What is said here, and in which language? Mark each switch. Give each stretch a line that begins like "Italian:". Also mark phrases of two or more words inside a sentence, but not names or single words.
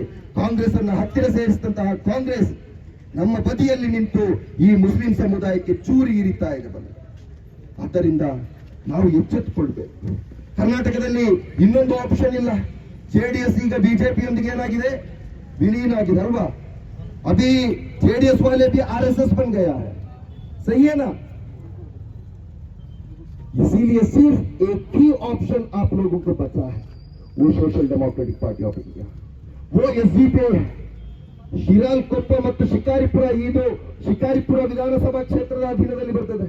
Kannada: ಕಾಂಗ್ರೆಸ್ ಅನ್ನ ಹತ್ತಿರ ಸೇರಿಸಿದಂತಹ ಕಾಂಗ್ರೆಸ್ ನಮ್ಮ ಬದಿಯಲ್ಲಿ ನಿಂತು ಈ ಮುಸ್ಲಿಂ ಸಮುದಾಯಕ್ಕೆ ಚೂರಿ ಇರಿತಾ ಇದೆ. ಆದ್ದರಿಂದ ನಾವು ಎಚ್ಚೆತ್ತುಕೊಳ್ಬೇಕು. ಕರ್ನಾಟಕದಲ್ಲಿ ಇನ್ನೊಂದು ಆಪ್ಷನ್ ಇಲ್ಲ. ಜೆಡಿಎಸ್ ಈಗ ಬಿಜೆಪಿಯೊಂದಿಗೆ ಏನಾಗಿದೆ, ವಿಲೀನ ಆಗಿದೆ ಅಲ್ವಾ?
Hindi: अभी जेडीएस वाले भी आरएसएस बन गया है, सही है ना? इसीलिए सिर्फ एक ही ऑप्शन आप लोगों को बचा है, वो सोशल डेमोक्रेटिक पार्टी ऑफ इंडिया, वो एसडीपी है.
Kannada: ಶಿರಾಳಕೊಪ್ಪ ಮತ್ತು ಶಿಕಾರಿಪುರ, ಇದು ಶಿಕಾರಿಪುರ ವಿಧಾನಸಭಾ ಕ್ಷೇತ್ರದ ಅಧೀನದಲ್ಲಿ ಬರ್ತದೆ.